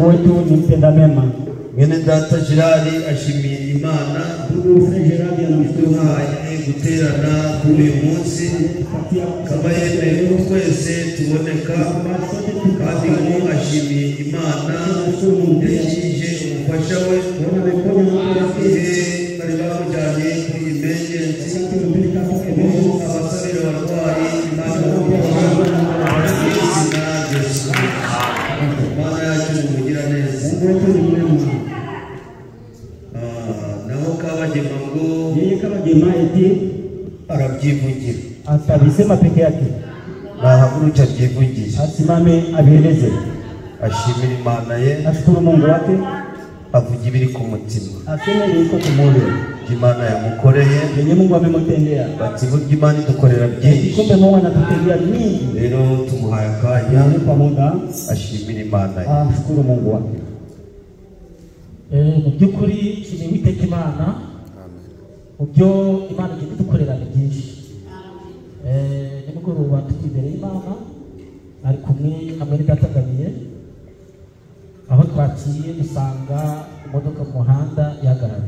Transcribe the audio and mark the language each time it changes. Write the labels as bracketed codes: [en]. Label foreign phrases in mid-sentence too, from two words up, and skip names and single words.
[rw] Mwene data Gerard ashimiye Imana duhaye guterana kuri uyu munsi kaba yemeye ko twese tuboneka kandi ngo ashimiye Imana yakije umufasha we igihe bari bamujyanye kuri emergency ngo abasabira abarwayi Imana y'izina Yesu. Mana yacu mugira neza. Naho Kabagema ngo yeye Kabagema eti arabyivugira [sw] atabisema peke yake [rw] nahaguruka abyivugira [sw] asimame abieleze [rw] ashimira Imana ye [sw] ashukuru Mungu wake [rw] avuga ibiri ku mutima [sw] aseme liko kumoyo [rw] Imana yamukoreye [sw] yenye Mungu amemutendea [rw] bati burya Imana idukorera byinshi [sw] kumbe Mungu anatutendea mingi [rw] rero tumuhaye akanya [sw] kwa muda [rw] ashimira Imana ye [sw] ashukuru Mungu wake [rw] mu by'ukuri shimye Uwiteka Imana mu byo Imana igiye kudukorera byinshi nimugoroba turi imbere y'Imana ari kumwe hamwe n'Idatagabiye aho twaciye dusanga imodoka mu muhanda yagarara.